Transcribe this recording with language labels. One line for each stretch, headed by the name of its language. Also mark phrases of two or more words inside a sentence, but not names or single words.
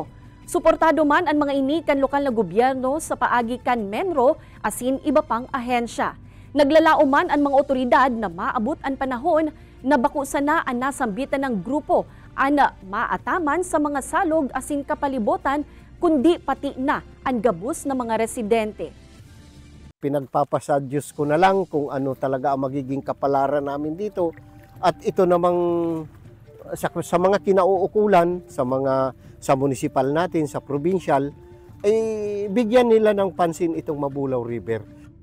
Bikol: Suportado man ang mga ini kan lokal na gobyerno sa paagi kan Menro asin iba pang ahensya. Naglalao man ang mga otoridad na maabot ang panahon na bako sana ang nasambitan ng grupo ana maataman sa mga salog asin kapalibutan kundi pati na ang gabos ng mga residente.
Filipino: Pinagpapasadyos ko na lang kung ano talaga ang magiging kapalaran namin dito at ito namang sa mga kinauukulan sa munisipal natin, sa provincial, ay bigyan nila ng pansin itong Mabulaw River.